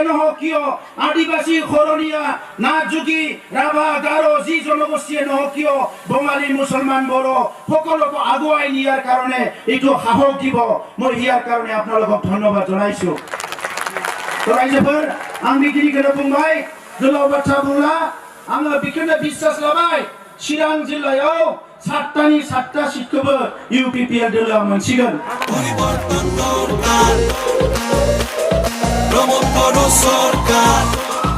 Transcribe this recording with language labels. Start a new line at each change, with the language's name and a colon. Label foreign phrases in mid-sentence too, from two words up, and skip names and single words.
Assamese: নহওক কিয় আদিবাসী খৰণীয়া নাথযোগী ৰাভা গাৰো যি জনগোষ্ঠীয়ে নহওক কিয় বঙালী মুছলমান বড়ো সকলোকে আগুৱাই নিয়াৰ কাৰণে এইটো সাহস দিব মই ইয়াৰ কাৰণে আপোনালোকক ধন্যবাদ জনাইছো তো ৰাইজৰ
Bodo: आं बिगिनिखौनो बुंबाय गोलाव बाथ्रा बुंला आङो बेखौनो बिश्वास लाबाय चिरां जिल्लायाव 7टानि 7टा सिटखौबो इउपिपिएल दलआ मोनसिगोन
Assamese: পরিবর্তন দরকার প্রমোদ করো সরকার